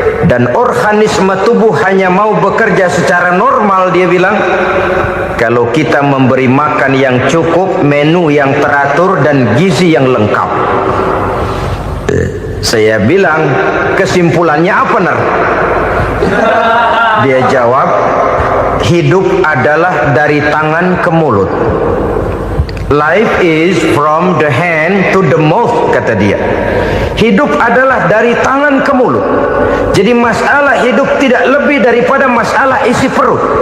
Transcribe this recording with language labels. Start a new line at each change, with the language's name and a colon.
Indonesian: dan organisme tubuh hanya mau bekerja secara normal, dia bilang, kalau kita memberi makan yang cukup, menu yang teratur, dan gizi yang lengkap. Saya bilang, kesimpulannya apa, Nar? Dia jawab, hidup adalah dari tangan ke mulut.
English: Life is from the hand to the mouth,
Indonesian: kata dia. Hidup adalah dari tangan ke mulut. Jadi masalah hidup tidak lebih daripada masalah isi perut.